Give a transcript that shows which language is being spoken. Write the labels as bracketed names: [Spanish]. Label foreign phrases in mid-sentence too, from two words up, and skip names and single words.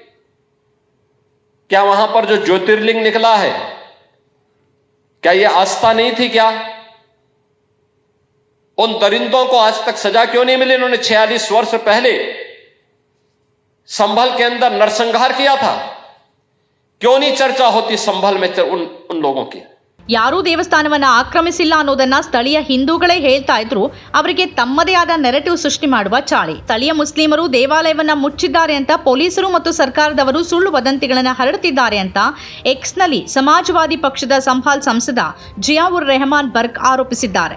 [Hindi] क्या वहां पर जो ज्योतिर्लिंग निकला है, क्या यह आस्था नहीं थी क्या? उन दरिंदों को आज तक सजा क्यों नहीं मिली? इन्होंने 46 वर्ष पहले संभल के अंदर नरसंहार किया था। क्यों नहीं चर्चा होती संभल में उन लोगों की? [Kannada] ಯಾರೂ ದೇವಸ್ಥಾನವನ್ನ ಆಕ್ರಮಿಸಿಲ್ಲ ಅನ್ನೋದನ್ನ ಸ್ಥಳೀಯ ಹಿಂದೂಗಳೇ ಹೇಳ್ತಾ ಇದ್ರು. ಅವರಿಗೆ ತಮ್ಮದೇ ಆದ ನೆರೆಟಿವ್ ಸೃಷ್ಟಿ ಮಾಡುವ ಚಾಳಿ. ಸ್ಥಳೀಯ ಮುಸ್ಲಿಮರು ದೇವಾಲಯವನ್ನ ಮುಚ್ಚಿದ್ದಾರೆ ಅಂತ ಪೊಲೀಸರು ಮತ್ತು ಸರ್ಕಾರದವರು ಸುಳ್ಳು ವದಂತಿಗಳನ್ನ ಹರಡುತ್ತಿದ್ದಾರೆ ಅಂತ ಎಕ್ಸ್ನಲ್ಲಿ ಸಮಾಜವಾದಿ ಪಕ್ಷದ ಸಂಭಾಲ್ ಸಂಸದ ಜಿಯಾವುರ್ ರೆಹಮಾನ್ ಬರ್ಗ್ ಆರೋಪಿಸಿದ್ದಾರೆ.